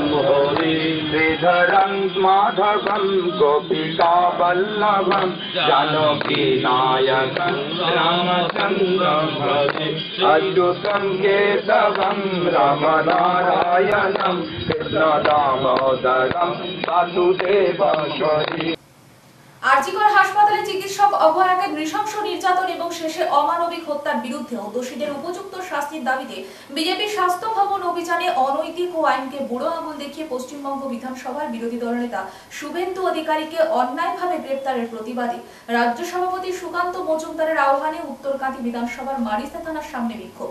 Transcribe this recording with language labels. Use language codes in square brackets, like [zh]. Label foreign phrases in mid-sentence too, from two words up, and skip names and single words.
[sa] हरि श्रीधरम् माधवम् गोपिका वल्लभम् जानकी नायकम् रामचन्द्रम् भजे अच्युतम् केशवम् रामनारायणम् कृष्ण दामोदरम् वासुदेवम् हरि [bn] আরজিকর হাসপাতালে চিকিৎসক অভয়াকে নৃশংস নির্যাতন এবং শেষে অমানবিক হত্যার বিরুদ্ধে ও দোষীদের উপযুক্ত শাস্তির দাবিতে বিজেপির স্বাস্থ্য ভবন অভিযানে অনৈতিক ও আইনকে বুড়ো আঙুল দেখিয়ে পশ্চিমবঙ্গ বিধানসভার বিরোধী দলনেতা শুভেন্দু অধিকারীকে অন্যায়ভাবে গ্রেপ্তারের প্রতিবাদে রাজ্য সভাপতি সুকান্ত মজুমদারের আহ্বানে উত্তরকান্দি বিধানসভার মারিস্তা থানার সামনে বিক্ষোভ।